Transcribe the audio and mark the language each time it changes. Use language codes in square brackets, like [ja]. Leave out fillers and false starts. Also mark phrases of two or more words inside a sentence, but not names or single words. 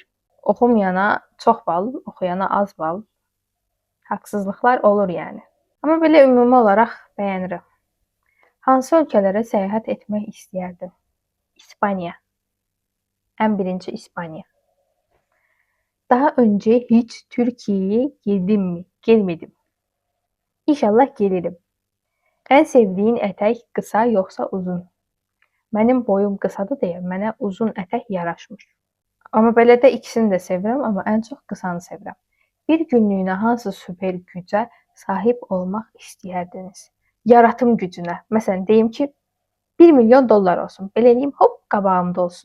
[az] Oxumayana çox bal, oxuyana az bal. Haqsızlıqlar olur yəni. Amma belə ümumi olaraq bəyənirəm. Hansı ölkələrə səyahət etmək istəyərdim? İspaniya. Ən birinci İspaniya. [tr] Daha önce hiç Türkiye'ye girdim mi? Gelmedim. İnşallah gelirim. En sevdiğin etek kısa yoksa uzun? [az] Mənim boyum qısadır deyə mənə uzun ətək yaraşmır. Amma belə də ikisini də sevirəm, amma ən çox qısanı sevirəm. Bir günlüyünə hansı super gücə sahib olmaq istəyərdiniz? Yaratım gücünə. Məsələn, deyim ki, 1 milyon dollar olsun. Belə eləyim, hop, qabağımda olsun.